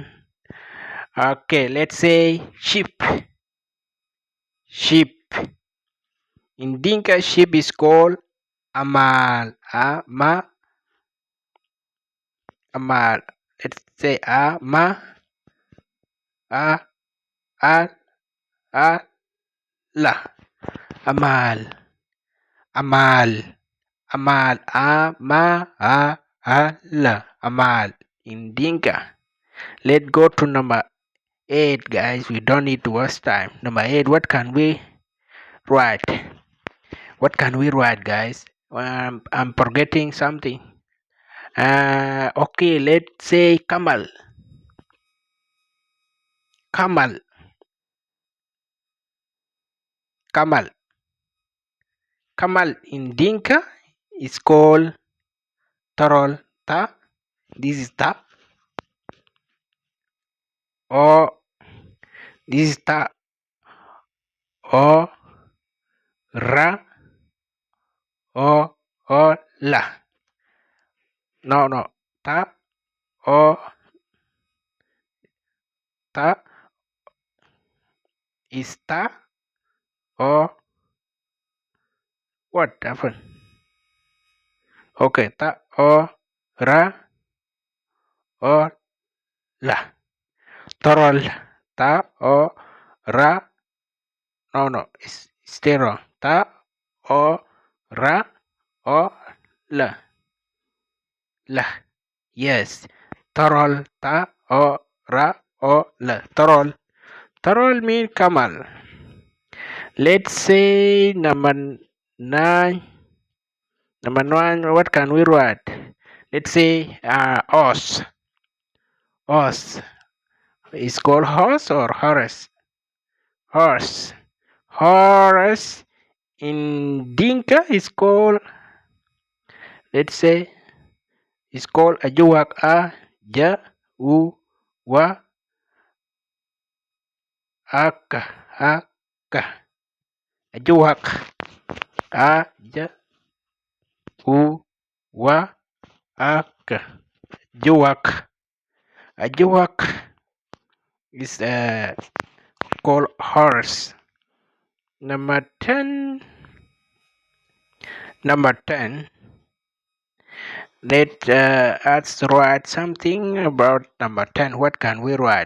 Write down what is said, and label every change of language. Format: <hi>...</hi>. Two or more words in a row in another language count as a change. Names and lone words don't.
<en>Okay, let's say sheep. Sheep. In Dinka, sheep is called amal. Amal. Let's say a a la. Amal. Amal. Amal. La. Amal. In Dinka. Let's go to number 8, guys. We don't need to waste time. Number 8. What can we write? What can we write, guys? I'm forgetting something. Okay, let's say camel. Camel. Camel. Camel in Dinka is called Tarol. Ta. This is ta. Or this is ta. Or ra. Or la. No. Ta. Or ta is ta. Or what happened? Okay, ta. Or ra. Or la. Tarol. Ta. Or ra. No. It's stay wrong. Ta. Or ra. Or la. La. Yes. Tarol. Ta. Or ra. Or la. Tarol. Tarol means camel. Let's say number 9. Number 9, what can we write? Let's say horse. Horse. Is called horse or horse? Horse. Horse in Dinka is called, let's say, it's called</en> <din>ajuak ja u wa aka ajuak ja u wa aka ajuak</din> <en>is called horse. Number 10. Let's write something about number 10. What can we write?</en>